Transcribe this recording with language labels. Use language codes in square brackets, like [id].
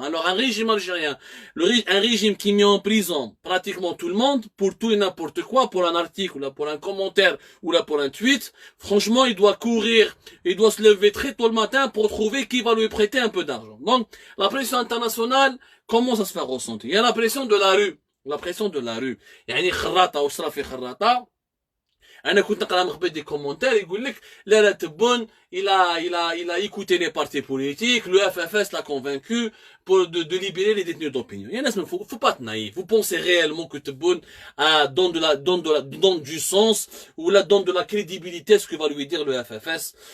[fr] Alors un régime algérien, un régime qui met en prison pratiquement tout le monde pour tout et n'importe quoi, pour un article ou là pour un commentaire ou là pour un tweet, franchement il doit courir, il doit se lever très tôt le matin pour trouver qui va lui prêter un peu d'argent. Donc la pression internationale commence à se faire ressentir. Il y a la pression de la rue. La pression de la rue. [ar] يعني خراطة وصرا في خراطة. أنا كنت نقرأ مخبط [fr] des commentaires [ar] يقول لك لا [fr] تبون il a écouté les partis politiques, le FFS l'a convaincu de libérer les détenus d'opinion. Il y en a, faut pas être naïf. Vous pensez réellement que Tebboune donne du sens ou la donne de la crédibilité à ce que va lui dire le FFS.